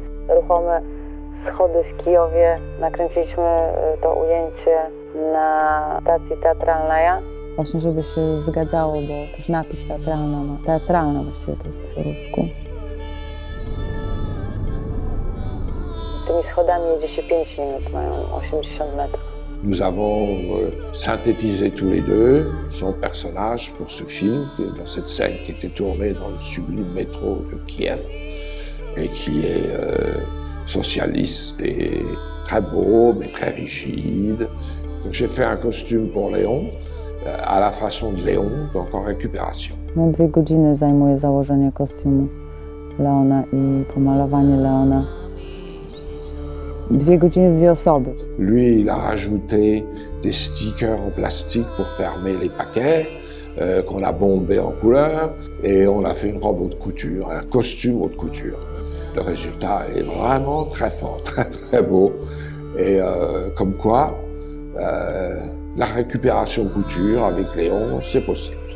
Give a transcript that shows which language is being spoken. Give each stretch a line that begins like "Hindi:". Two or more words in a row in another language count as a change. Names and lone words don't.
Polish: Ruchome schody w Kijowie. Nakręciliśmy to ujęcie na stacji teatralnej. Właśnie, żeby się zgadzało, bo też napis teatralna właściwie to jest po rusku. Tymi schodami jedzie się 5 minut, mają 80 metrów.
French: Nous avons synthétisé tous les deux son personnage pour ce film, dans cette scène qui était tournée dans le sublime métro de Kiev et qui est socialiste et très beau mais très rigide. Donc j'ai fait un costume pour Léon, à la façon de Léon, donc en récupération.
Polish: 2 godziny zajmuje założenie kostiumu Leona i pomalowanie Leona. 2 godziny, 2 osoby.
French: Lui, il a rajouté des stickers en plastique pour fermer les paquets qu'on a bombés en couleur et on a fait une robe haute couture, un costume haute couture. Le résultat est vraiment très fort, très très beau et comme quoi la récupération couture avec Léon, c'est possible.